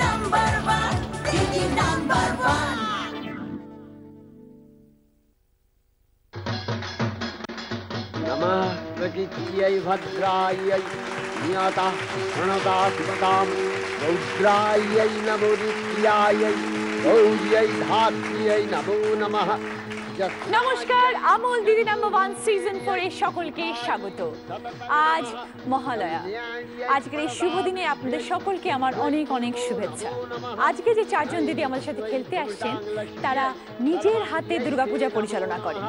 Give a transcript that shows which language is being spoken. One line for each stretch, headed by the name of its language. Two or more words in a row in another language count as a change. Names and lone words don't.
Sanskrit: प्रकृत्यै भद्रायै नियतः प्रणतास्मतां रौद्रायै नमो नित्यायै गौर्यै धात्र्यै नमो नमः।
Bangla: নমস্কার, আমল দিদি নাম্বার 1 সিজন 4 এ সকলকে স্বাগত। আজ মহালয়া, আজকের এই শুভ দিনে আপনাদের সকলকে আমার অনেক অনেক শুভেচ্ছা। আজকে যে চারজন দিদি আমাদের সাথে খেলতে আসছেন তারা নিজের হাতে দুর্গাপূজা পরিচালনা করেন।